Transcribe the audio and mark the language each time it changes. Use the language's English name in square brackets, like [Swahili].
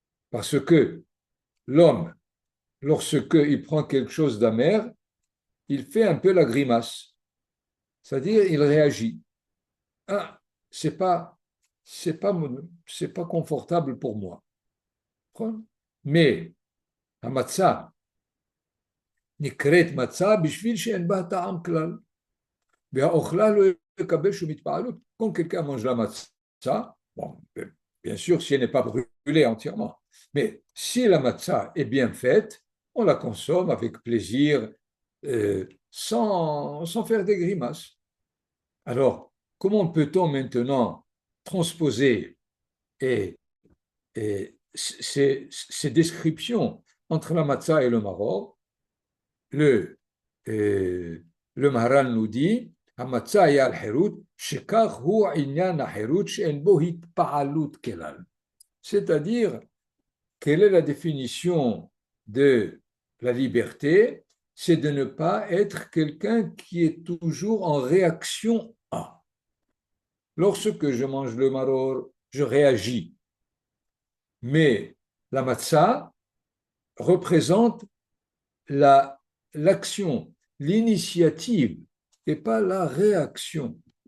[French] Parce que l'homme, lorsqu'il prend quelque chose d'amer, il fait un peu la grimace, c'est-à-dire il réagit. Ah, c'est pas, c'est pas confortable pour moi. Mais la matzah, [Hebrew] נקראת מצה בשביל שאין בה טעם כלל. והאוכלה לא יקבל שום התפעלות. [French] Quand quelqu'un mange la matzah, bon, bien sûr, si elle n'est pas brûlée entièrement, mais si la matzah est bien faite, on la consomme avec plaisir, sans faire des grimaces. Alors, comment peut-on maintenant transposer et, ces descriptions entre la matzah et le maror? Le, le Maharal nous dit, [Hebrew] המצה היה על חירות, שכך הוא עניין החירות שאין בו התפעלות כלל. [French] C'est-à-dire, quelle est la définition de la liberté? C'est de ne pas être quelqu'un qui est toujours en réaction à. Lorsque je mange le maror, je réagis. Mais la matzah représente l'action, l'initiative et pas la réaction.